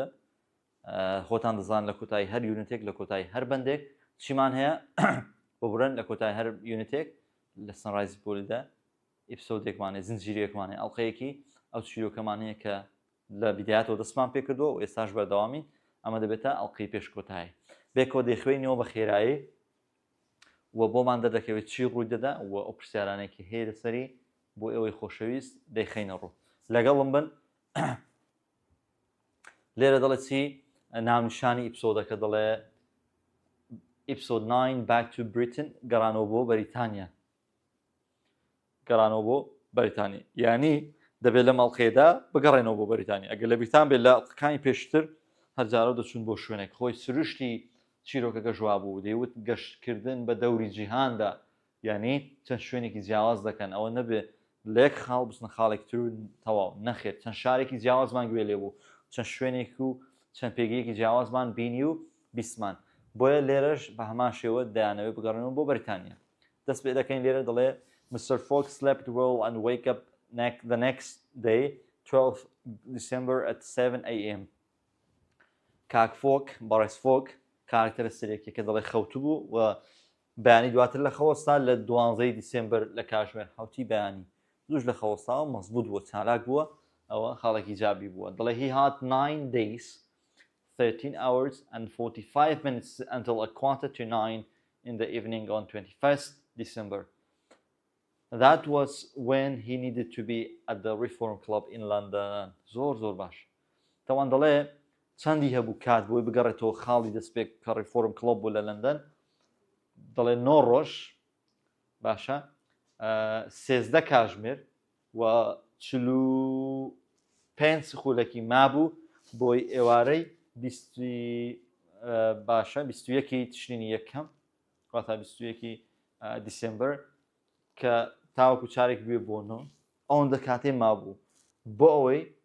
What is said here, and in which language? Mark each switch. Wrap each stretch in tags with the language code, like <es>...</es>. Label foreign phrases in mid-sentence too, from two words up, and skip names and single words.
<ckb>خۆتان دەزان لە کۆتایی هەر یونتێک لە کۆتایی هەر بەندێک چیمان هەیە ببڕن لە کۆتایی هەر یونتێک لە سنڕایزی پۆلیدا ئیپسۆدێکمانێ زنجیرێکمانێ ئەڵلقەیەکی ئەو چیرۆکەمان هەیە کە لە بیدایەتەوە دەستمان پێ کردووە و ئێستاش بەردەوامین ئەمە دەبێتە ئەڵلقەی پێش کۆتایی بێکۆ دەیخوێنەوە بە خێرایی و بۆمان دەدەکەوێت چی ڕووی دەدا و ئەو پرسیارانێکی هەیە لەسەری بۆ ئێوەی خۆشەویست دەیخەینە ڕوو لەگەڵم بن. لێرە دەڵێت چی ناونیشانی ئیپسۆدەکە دەڵێ ئیپسۆد 9</ckb> <en>back to Britain</en> <ckb>گەڕانەوە بۆ بەریتانیا. گەڕانەوە بۆ بەریتانیا یعنی دەبێت لە ماڵخێدا بگەڕێنەوە بۆ بەریتانیا. ئەگەر لە بریتان بێت لە ئەڵلقەکانی پێشتر هەرجارە دەچون بۆ شوێنێک خۆی سروشتی چیرۆکەکە ژوا بوو دەیوت گەشتکردن بە دەوری جیهاندا یعنی چەند شوێنێکی جیاواز دەکەن ئەوە نەبێت لە یەک خاڵ بچنە خاڵێک تر تەواو نەخێت چەند شارێکی جیاوازمان گوێ لێ بوو چەند شوێنێک و چەند پێگەیەکی جیاوازمان بینی و بیستمان بۆیە لێرەش بە هەمان شێوە دەیانەوێت بگەڕێنەوە بۆ بەریتانیا. دەست پێ دەکەین لێرە دەڵێ Mr.</ckb> <en>Fogg slept well and wake up the next day 12 December at 7 a.m.</en> <ckb>کاک فۆک بەڕێز فۆک کارکتەرە سەرێکی کە دەڵێ خەوتو بوو و بەیانی دواتر لە خەوەستا لە 12 دیسمبر لە کاتژمێر حوتی بەیانی دووش لە خەوەستاوە مەزبوط بووە چالاک بووە ئەوە خاڵێکی جابی بووە.</ckb> <en>دەڵێ he had 9 days 13 hours and 45 minutes until a quarter to 9 in the evening on 21st December. That was when he needed to be at the Reform Club in London.</en> <ckb>زۆر باش. تەوان دەڵێ چەندی هەبوو کات بۆی بگەڕێتەوە خاڵی دەستپێک کە ڕیفۆرم کلۆب بوو لە لەندەن دەڵێ 9 ڕۆژ باشە 13 کاتژمێر و 45 سخولەکی مابوو بۆی ئێوارەی باشە 21 تشرینی یەکەم واتە 21 دیسمبر کە تاوەکو چارێک بێ بۆنەوە ئەوەندە کاتێ مابوو بۆ ئەوەی</ckb>